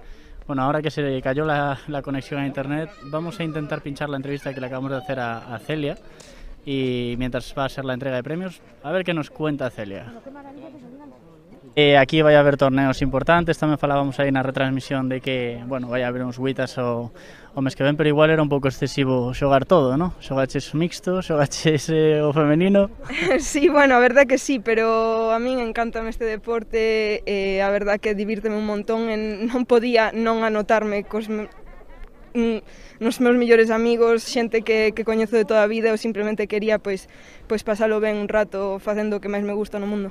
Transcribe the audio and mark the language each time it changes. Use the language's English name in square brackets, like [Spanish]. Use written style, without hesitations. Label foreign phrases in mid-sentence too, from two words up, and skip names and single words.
[Spanish] Bueno, ahora que se cayó la conexión a internet, vamos a intentar pinchar la entrevista que le acabamos de hacer a Celia. Y mientras va a ser la entrega de premios, a ver qué nos cuenta Celia. [Galician] Aquí vai a haber torneos importantes, tamén falábamos aí na retransmisión de que, bueno, vai a haber uns Witas o mes que ven, pero igual era un pouco excesivo xogar todo, ¿no? Xogaches mixto, xogaches o femenino. [Spanish] Sí, bueno, a verdad que sí, [Galician] pero a min encantame este deporte, a verdad que divírteme un montón, non podía non anotarme cos nos meus mellores amigos, xente que coñezo de toda a vida, ou simplemente quería pois pasalo ben un rato facendo o que máis me gusta no mundo.